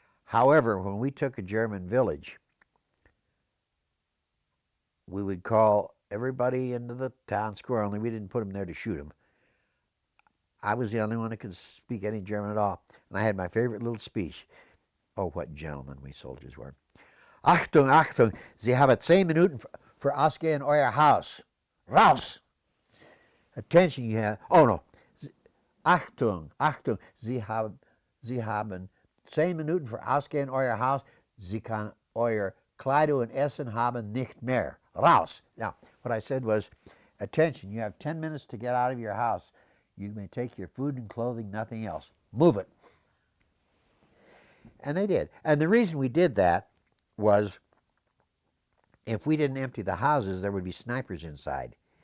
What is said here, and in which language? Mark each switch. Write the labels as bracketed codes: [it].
[en] However, when we took a German village, we would call everybody into the town square, only we didn't put them there to shoot them. I was the only one that could speak any German at all. And I had my favorite little speech. Oh, what gentlemen we soldiers were. [de] Achtung, Achtung, Sie haben 10 Minuten für Ausgehen in euer Haus. Raus! [en] Attention, you have. Oh, no. [de] Achtung, Achtung, Sie haben 10 Minuten für Ausgehen in euer Haus. Sie kann euer Kleidung und Essen haben nicht mehr. Raus! [en] Now, what I said was, attention, you have 10 minutes to get out of your house. You may take your food and clothing, nothing else. Move it. And they did. And the reason we did that was if we didn't empty the houses, there would be snipers inside.